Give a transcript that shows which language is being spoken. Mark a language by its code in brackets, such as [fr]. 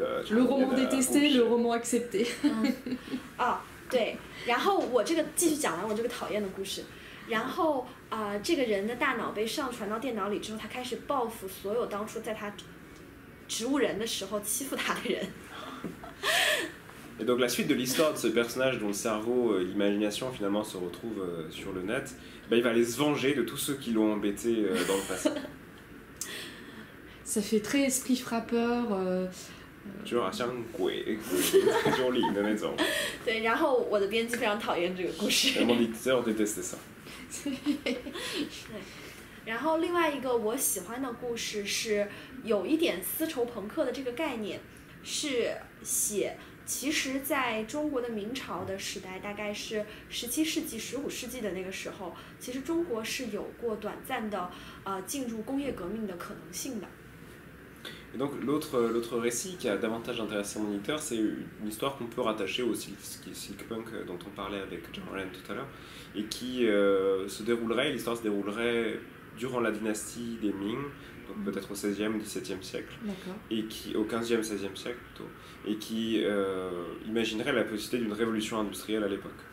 [fr] Le roman détesté, le roman accepté. [zh] 对，然后我这个继续讲完我这个讨厌的故事。然后这个人的大脑被上传到电脑里之后，他开始报复所有当初在他植物人的时候欺负他的人。 [fr] Et donc la suite de l'histoire de ce personnage dont le cerveau, l'imagination finalement se retrouve sur le net, il va aller se venger de tous ceux qui l'ont embêté dans le passé. Ça fait très esprit frappeur. [zh] 就好像鬼就里的那种。对，然后我的编辑非常讨厌这个故事。 [fr] Mon éditeur déteste ça. [zh] 对，然后另外一个我喜欢的故事是有一点丝绸朋克的这个概念，是写其实在中国的明朝的时代，大概是17世纪、15世纪的那个时候，其实中国是有过短暂的进入工业革命的可能性的。 [fr] Et donc l'autre récit qui a davantage intéressé mon éditeur, c'est une histoire qu'on peut rattacher au silk-punk dont on parlait avec John Ryan tout à l'heure, et qui l'histoire se déroulerait durant la dynastie des Ming, donc peut-être au XVIe ou XVIIe siècle, et qui, au XVe, XVIe siècle plutôt, et qui imaginerait la possibilité d'une révolution industrielle à l'époque.